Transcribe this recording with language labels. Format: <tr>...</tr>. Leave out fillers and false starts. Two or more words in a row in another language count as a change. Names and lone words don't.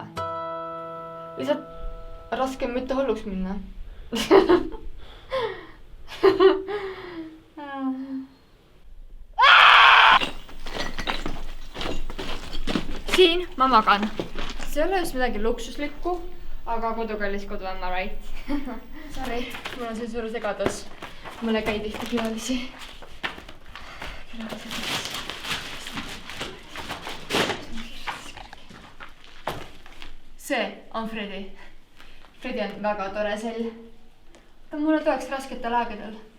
<et>Lihtsalt raske on mitte hulluks minna. Siin ma magan. See ei ole just midagi luksuslikku, aga kodukallis kodu</et> <en>am I right?</en> <et>Sorry, mul on see suur segadus. Mul ei käi tihti külalisi. See on Fredi. Fredi on väga tore sell. Ta mulle toeks rasketel aegadel.</et>